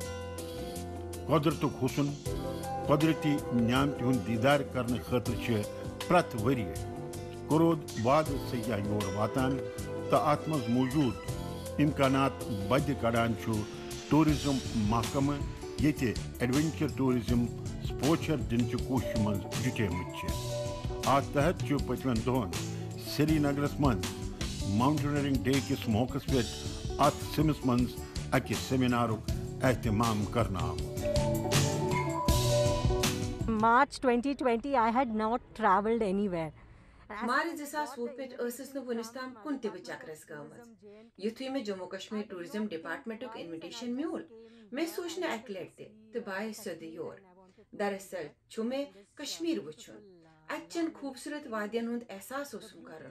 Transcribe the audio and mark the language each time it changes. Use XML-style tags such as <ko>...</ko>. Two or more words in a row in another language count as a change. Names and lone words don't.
<ks>قۄدرتُک حُسن قۄدرتی نعمتہِ ہُنٛد دیٖدار کرنہٕ خٲطرٕ چھِ پرٛٮ۪تھ ؤرِیہِ کورود وادٕ سیاح یور واتان تہٕ اتھ منٛز موجوٗد امکانات بدِ کڑان چھُ ٹوٗرزم محکمہٕ ییٚتہِ</ks> <en>adventure tourism</en> <ks>سپوچر دِنچہِ کوٗششہِ منٛز جُٹیمٕتۍ چھِ. اتھ تحت چھُ پٔتمٮ۪ن دۄہن سری نگرس منٛز</ks> <en>mountaineering day</en> <ks>کِس موقعس پٮ۪ٹھ اتھ سمس منٛز اکہِ سیمینارُک اہتمام کرنہٕ آمُت.</ks> <en>March 2020 I had not traveled anywhere.</en> <ks>مارچ 2020 پٮ۪ٹھ ٲسٕس نہٕ وُنیُس تام کُنہِ تہِ چکرس گٔمٕژ. یُتھُے مےٚ جموں کشمیر ٹوٗرزم ڈپارٹمنٹُک انوِٹیشن میوٗل مےٚ سوٗنٛچ نہٕ اکہِ لٹہِ تہِ تہٕ بہٕ آیس سیوٚدُے یور. دراصل چھُ مےٚ کشمیٖر وٕچھُن، اتہِ چٮ۪ن خوٗبصوٗرت وادین ہُنٛد احساس اوسُم کرُن.</ks>